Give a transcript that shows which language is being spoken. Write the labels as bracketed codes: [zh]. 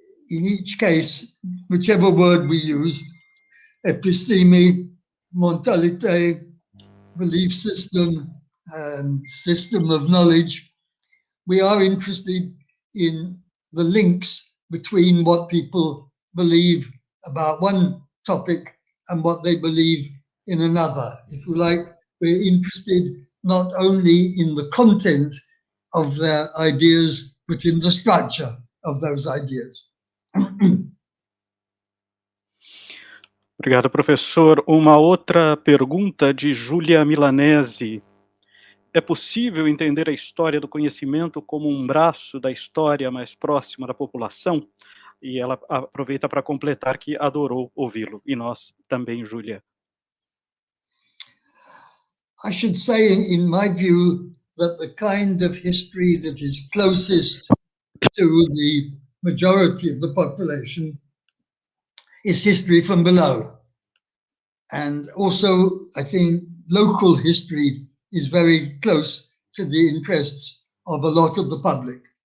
[en] In each case, whichever word we use, episteme, mentalité, belief system, and system of knowledge, we are interested in the links between what people believe about one topic and what they believe in another. If you like, we're interested not only in the content of their ideas, but in the structure of those ideas. [pt] Obrigado, professor. Uma outra pergunta de Júlia Milanese. É possível entender a história do conhecimento como um braço da história mais próxima da população? E ela aproveita para completar que adorou ouvi-lo. E nós também, Júlia. [en] I should say, in my view, that the kind of history that is closest to the majority of the population is history from below. And also, I think local history is very close to the interests of a lot of the public.